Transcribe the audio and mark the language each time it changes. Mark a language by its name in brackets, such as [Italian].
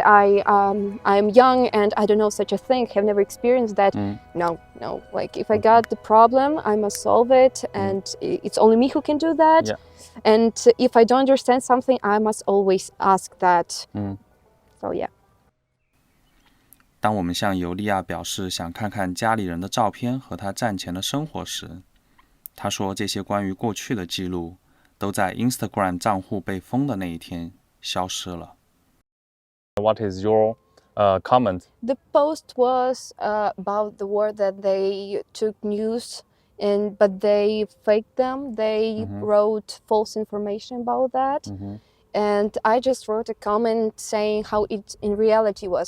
[English] I'm young and I don't know such a thing. Have never experienced that. No. Like if I got the problem, I must solve it, and it's only me who can do that. Yeah. And if I don't understand something, I must always ask that. So yeah. [Chinese] 当我们向尤利娅表示想看看家里人的照片和她战前的生活时，她说这些关于过去的记录都在 Instagram 账户被封的那一天消失了。 [English] What is your comment? The post was about the war that they took news but they faked them. They wrote false information about that. And I just wrote a comment saying how it in reality was.